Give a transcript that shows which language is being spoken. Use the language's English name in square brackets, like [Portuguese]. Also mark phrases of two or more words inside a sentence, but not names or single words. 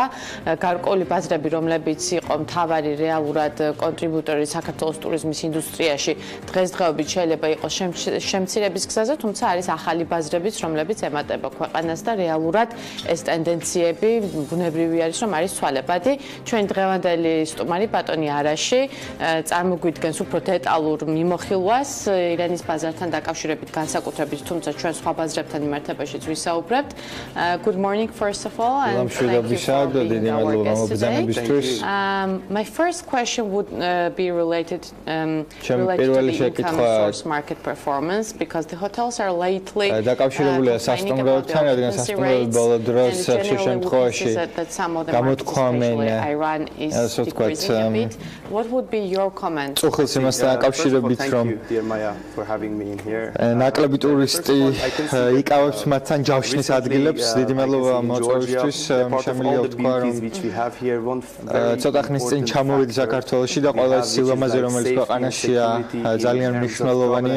[Georgian] გარკვეული ბაზრები, რომლებიც იყო მთავარი რეალურად კონტრიბუტორი საქართველოს ტურიზმის ინდუსტრიაში, დღესდღეობით შეიძლება იყოს შემცირების გზაზე, თუმცა არის ახალი ბაზრებიც, რომლებიც ემატება ქვეყანას და რეალურად ეს ტენდენციები ბუნებრივი არის, რომ არის ცვალებადი. ჩვენ დღევანდელი სტუმარი ბატონი არაში წარმოგვიდგენს უფრო დეტალურ მიმოხილვას ირანის ბაზართან დაკავშირებით განსაკუთრებით, თუმცა ჩვენ სხვა ბაზრებთან მიმართებაშიც ვისაუბრებთ. [English] Good morning first of all and thank you for being our guest today. My first question would be related to the income source market performance because the hotels are lately [Georgian] დაკავშირებულია სასტუმროებთან, რადგან სასტუმროები ბოლო დროს ხშირ შემთხვევაში გამოთქვამენ [English] so what would be your comment? [Georgian] წუხილს იმასთან დაკავშირებით, რომ ნაკლები ტურისტი იკავებს მათთან ჯავშნის ადგილებს. დიდი მადლობა მოწვევისთვის. შემიძლია ვთქვა, რომ ცოტა ხნის წინ ჩამოვიდი საქართველოში და ყველა სილამაზე, რომელიც ქვეყანაშია, ძალიან მნიშვნელოვანია.